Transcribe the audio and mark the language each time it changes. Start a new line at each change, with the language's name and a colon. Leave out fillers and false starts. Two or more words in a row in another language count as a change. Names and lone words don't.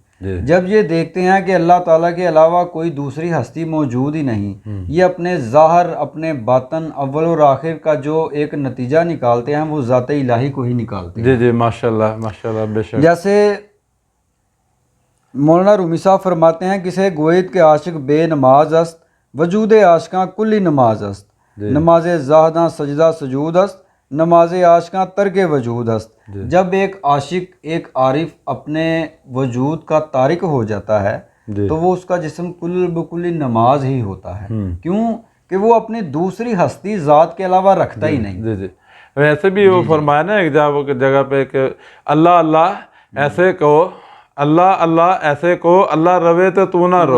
Urdu: جب یہ دیکھتے ہیں کہ اللہ تعالیٰ کے علاوہ کوئی دوسری ہستی موجود ہی نہیں, یہ اپنے ظاہر اپنے باطن اول اور آخر کا جو ایک نتیجہ نکالتے ہیں وہ ذات الہی کو ہی نکالتے ہیں. جی ماشاءاللہ ماشاءاللہ بے شک. جیسے مولانا رومی صاحب فرماتے ہیں
Persian: کسے گوید کے عاشق بے نماز است وجود عاشقاں کلی نماز است. نماز زاہداں سجدہ سجود است نماز عاشقاں ترک وجود است.
Urdu: جب ایک عاشق ایک عارف اپنے وجود کا تارک ہو جاتا ہے تو وہ اس کا جسم کل بکل نماز ہی ہوتا ہے. کیوں کہ وہ اپنی دوسری ہستی ذات کے علاوہ رکھتا ہی نہیں. ویسے بھی وہ فرمایا نا ایک جگہ پہ کہ اللہ اللہ ایسے کہو, اللہ اللہ ایسے کہو, اللہ روے تو نہ رو.